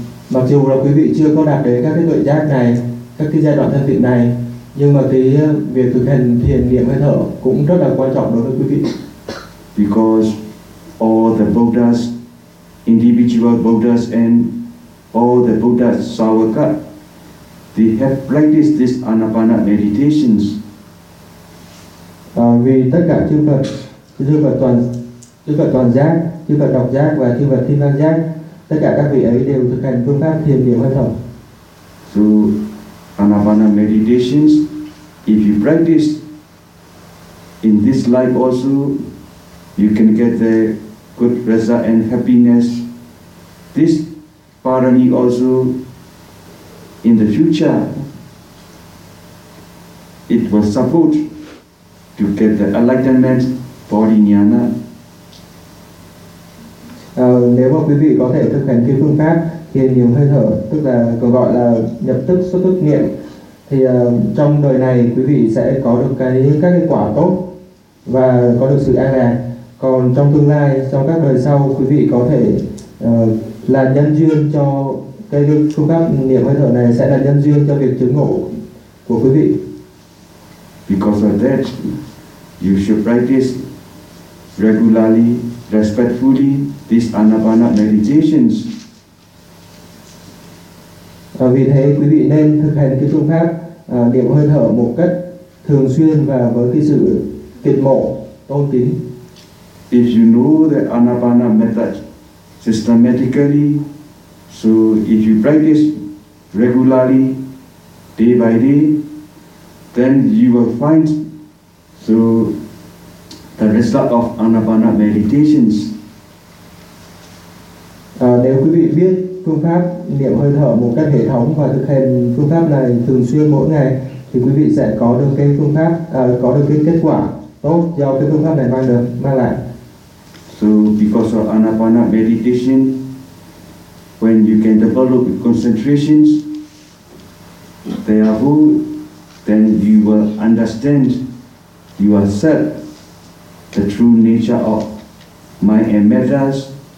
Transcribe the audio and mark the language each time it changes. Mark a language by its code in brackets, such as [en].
[vi] Mặc dù là quý vị chưa có đạt đến các cái tuệ giác này, các cái giai đoạn thanh tịnh này, nhưng mà cái việc thực hành thiền niệm hơi thở cũng rất là quan trọng đối với quý vị. [en] Because all the Buddhas, individual Buddhas and all the Buddhas Savaka, they have practiced this Anapana meditations. [vi] Vì tất cả chư Phật toàn giác, chư Phật độc giác và chư Phật thiên đăng giác, tất cả các vị ấy đều thực hành phương pháp thiền niệm hơi thở. [en] So Anapana meditations, if you practice in this life also, you can get the good result and happiness. This parami also in the future, it will support to get the enlightenment body jnana. [vi] Nếu mà quý vị có thể thực hành cái phương pháp thiền niệm hơi thở, tức là còn gọi là nhập tức xuất tức niệm, thì trong đời này quý vị sẽ có được các cái quả tốt và có được sự an lạc. Còn trong tương lai, trong các đời sau, quý vị có thể là nhân duyên cho cái phương pháp niệm hơi thở này, sẽ là nhân duyên cho việc chứng ngộ của quý vị. [en] Because of that, you should practice regularly, respectfully, this Anapana meditations. [vi] Vì thế quý vị nên thực hành cái phương pháp niệm hơi thở một cách thường xuyên và với cái sự kiệt mộ, tôn kính. [en] If you know the Anapana method systematically, so if you practice regularly, day by day, then you will find so the result of Anapana meditations. [vi] Nếu quý vị biết phương pháp niệm hơi thở một cách hệ thống và thực hành phương pháp này thường xuyên mỗi ngày thì quý vị sẽ có được cái phương pháp có được cái kết quả tốt do cái phương pháp này mang lại. [en] So because of anapana meditation, when you can develop concentrations, therefore, then you will understand yourself, the true nature of mind and matters.